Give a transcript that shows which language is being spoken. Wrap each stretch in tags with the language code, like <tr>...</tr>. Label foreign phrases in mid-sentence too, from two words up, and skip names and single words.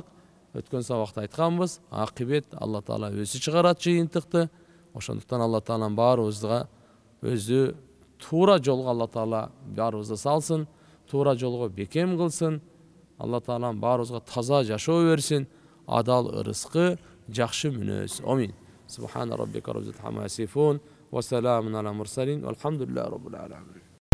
<ky>Өткөн сабакта айтканбыз, акыбет Алла Таала өзү чыгарат жыйынтыкты. Ошондуктан Алла Таалам баарыбызга өзү туура жолго Алла Таала баарыбызды салсын, туура жолго бекем кылсын. Алла Таалам баарыбызга таза жашоо берсин, адал ырыскы, жакшы мүнөз. Амин.</ky> <ar>سبحان ربك رب العزة عما يصفون وسلام على المرسلين. الحمد لله رب العالمين.</ar>